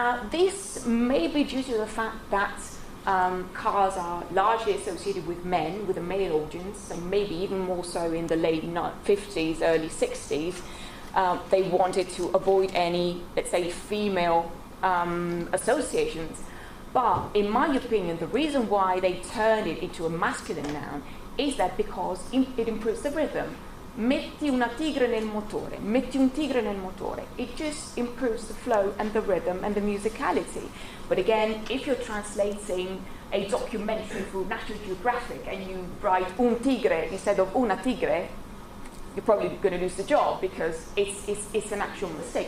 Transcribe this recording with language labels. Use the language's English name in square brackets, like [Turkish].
[English] This may be due to the fact that cars are largely associated with men, with a male audience, and maybe even more so in the late 50s, early 60s. They wanted to avoid any, let's say, female associations. But in my opinion, the reason why they turned it into a masculine noun is that because it improves the rhythm. [Italian] Metti una tigre nel motore, metti un tigre nel motore. [English] It just improves the flow and the rhythm and the musicality. But again, if you're translating a documentary for National Geographic and you write un tigre instead of una tigre, you're probably going to lose the job because it's an actual mistake.